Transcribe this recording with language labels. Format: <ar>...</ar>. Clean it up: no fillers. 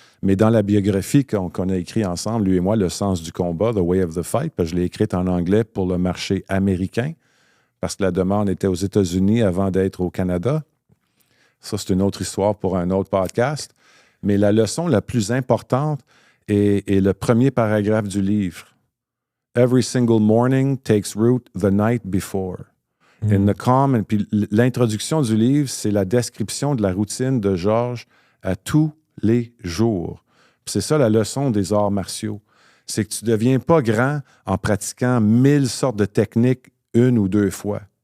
<fr>Mais dans la biographie qu'on a écrite ensemble, lui et moi, Le sens du combat, The Way of the Fight, parce que je l'ai écrite en anglais pour le marché américain, parce que la demande était aux États-Unis avant d'être au Canada. Ça, c'est une autre histoire pour un autre podcast. Mais la leçon la plus importante est le premier paragraphe du livre.</fr> <en>Every single morning takes root the night before. In the calm,</en> <fr>puis l'introduction du livre, c'est la description de la routine de Georges à tous les jours. Puis c'est ça la leçon des arts martiaux. C'est que tu ne deviens pas grand en pratiquant 1000 sortes de techniques une ou deux fois.</fr>